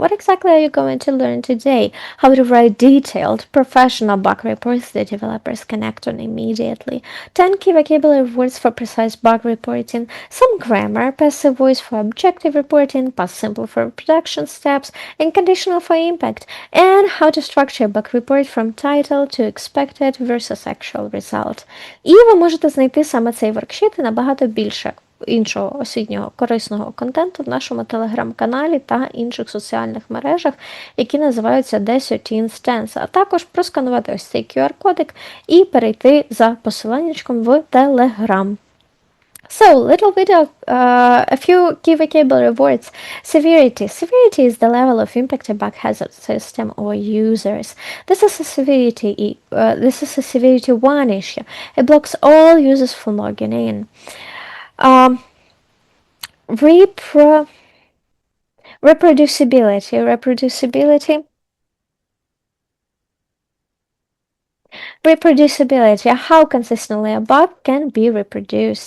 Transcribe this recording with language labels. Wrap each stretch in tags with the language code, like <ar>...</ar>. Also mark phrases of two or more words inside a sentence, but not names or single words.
<en>What exactly are you going to learn today? How to write detailed, professional bug reports that developers can act on immediately. 10 key vocabulary words for precise bug reporting. Some grammar, passive voice for objective reporting, past simple for production steps, and conditional for impact. And how to structure a bug report from title to expected versus actual result.</en> <uk>І ви можете знайти саме цей воркшіт і набагато більше іншого освітнього корисного контенту в нашому телеграм-каналі та інших соціальних мережах, які називаються 10 Instance, а також просканувати ось цей QR-кодик і перейти за посиланнячком в Telegram.</uk> <en>So, little video, a few key vocabulary words. Severity. Severity is the level of impact a bug has on system or users. This is a severity 1 issue. It blocks all users from logging in. Reproducibility, how consistently a bug can be reproduced.</en>